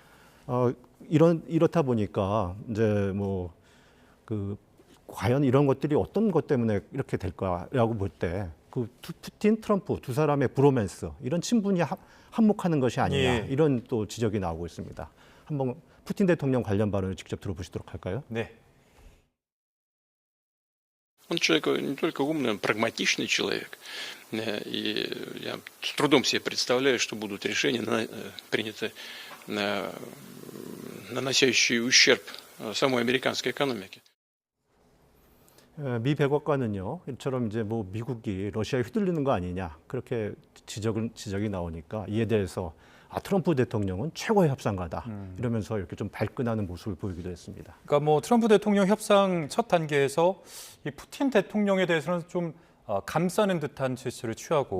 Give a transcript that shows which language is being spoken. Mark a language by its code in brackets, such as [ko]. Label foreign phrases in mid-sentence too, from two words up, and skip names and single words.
[ko] 이렇다 보니까 이제 뭐 과연 이런 것들이 어떤 것 때문에 이렇게 될까라고 볼 때 그 푸틴, 트럼프 두 사람의 브로맨스 이런 친분이 한몫하는 것이 아니냐 예. 이런 또 지적이 나오고 있습니다. 한번 푸틴 대통령 관련 발언을 직접 들어보시도록 할까요? 네. [ru] Он человек не только умный, он прагматичный человек. И я с трудом себе представляю, что будут решения приняты, наносящие ущерб самой американской экономике. [ko] 미 백악관은요, 이처럼 이제 뭐 미국이 러시아에 휘둘리는 거 아니냐 그렇게 지적이 나오니까 이에 대해서 트럼프 대통령은 최고의 협상가다 이러면서 이렇게 좀 발끈하는 모습을 보이기도 했습니다. 그러니까 뭐 트럼프 대통령 협상 첫 단계에서 이 푸틴 대통령에 대해서는 좀 감싸는 듯한 제스처를 취하고